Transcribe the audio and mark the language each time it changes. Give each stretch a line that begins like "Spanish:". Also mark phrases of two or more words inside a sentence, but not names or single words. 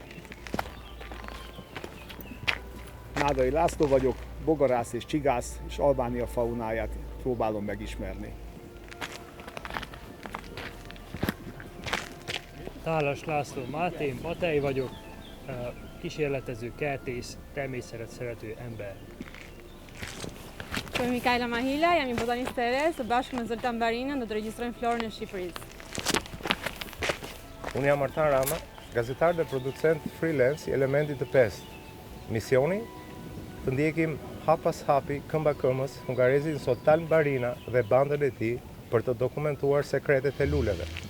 Hungarian: Nádai László vagyok, bogarász és csigász, és Albánia faunáját próbálom megismerni. Tálas László Máté, Matej vagyok, kísérletező, kertész, természetet szerető ember.
Albanian: Soy Micaela Mahila, jam një botaniste e re, së bashku me Zoltan Barinën do të regjistrojmë florën e Shqipërisë. Unë jam Artan Rama, gazetar dhe producent freelance i Elementit të Pestë. Misioni: të ndjekim hap pas hapi, këmba këmbës, hungarezin Zoltan Barina dhe bandën e tij për të dokumentuar sekretet e luleve.